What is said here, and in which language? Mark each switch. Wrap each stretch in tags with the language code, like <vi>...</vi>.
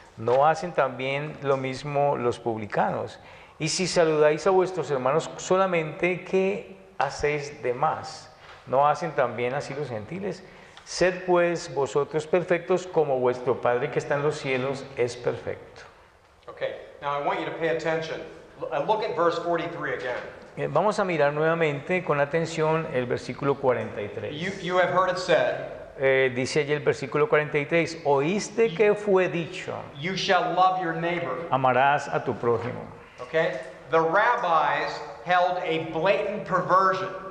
<es>¿No hacen también lo mismo los publicanos? Y si saludáis a vuestros hermanos solamente, ¿qué hacéis de más? ¿No hacen también así los gentiles? Sed pues vosotros perfectos como vuestro Padre que está en los cielos es perfecto.</es> <en>Okay, now I want you to pay attention. Look at verse 43 again.</en> <es>Vamos a mirar nuevamente con atención el versículo 43.</es> <en>You have heard it said,</en> <es>Dice allí el versículo 43, oíste que fue dicho,</es> <en>you shall love your neighbor.</en> <es>amarás a tu prójimo.</es> <en>Okay? The rabbis held a blatant perversion.</en>